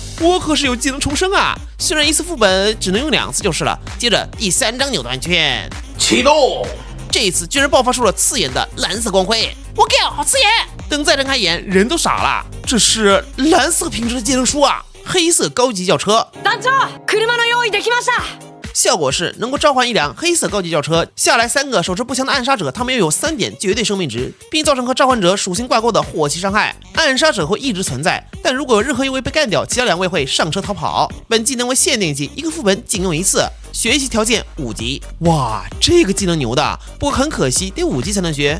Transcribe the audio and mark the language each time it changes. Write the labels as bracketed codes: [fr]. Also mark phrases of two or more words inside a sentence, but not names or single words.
[zh] 我可是有技能重生啊，虽然一次副本只能用2次就是了。接着第3张扭蛋圈启动，这一次居然爆发出了刺眼的蓝色光辉，我靠，好刺眼！等再睁开眼，人都傻了，这是蓝色品质的技能书啊！黑色高级轿车， [ja] 団長、車の用意できました。 [zh] 效果是能够召唤一辆黑色高级轿车，下来3个手持步枪的暗杀者，他们拥有3点绝对生命值，并造成和召唤者属性挂钩的火器伤害。暗杀者会一直存在，但如果有任何一位被干掉，其他2位会上车逃跑。本技能为限定技，一个副本仅用1次。学习条件5级，哇，这个技能牛的，不过很可惜得5级才能学。